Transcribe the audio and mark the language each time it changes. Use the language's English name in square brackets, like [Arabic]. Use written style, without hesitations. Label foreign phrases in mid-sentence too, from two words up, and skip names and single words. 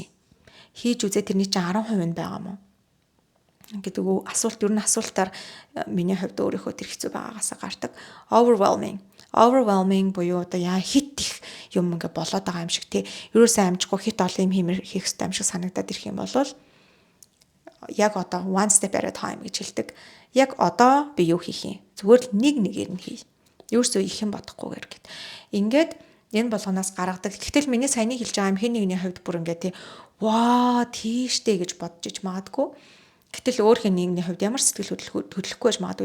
[Mongolian] Хийж үзээ тэрний чинь 10% нь байгаа мó. Ингээд юу асуулт ер нь асуултаар миний хувьд өөрийнхөө тэр хэцүү байгаагаас гардаг. Overwhelming буюу одоо яа хит их юм ингээ болоод байгаа юм шиг тий. Ерөөсөө амжихгүй хит олон юм хийх хэрэгтэй юм шиг санагдаад ирэх юм бол яг одоо [English] one step at a time [Mongolian] гэж хэлдэг. Яг одоо би юу хийх юм? Зүгээр л нэгээр нь хий. Ерөөсөө их юм бодохгүйгээр гэд. Ингээд энэ болгоноос гаргадаг. Гэтэл миний саяны хэлж байгаа юм хэн нэгний хувьд бүр ингээ тий. Ваа тийштэй гэж бодож иж магадгүй. Гэтэл өөр нэгний хувьд ямар сэтгэл хөдлөхгүй байж магадгүй.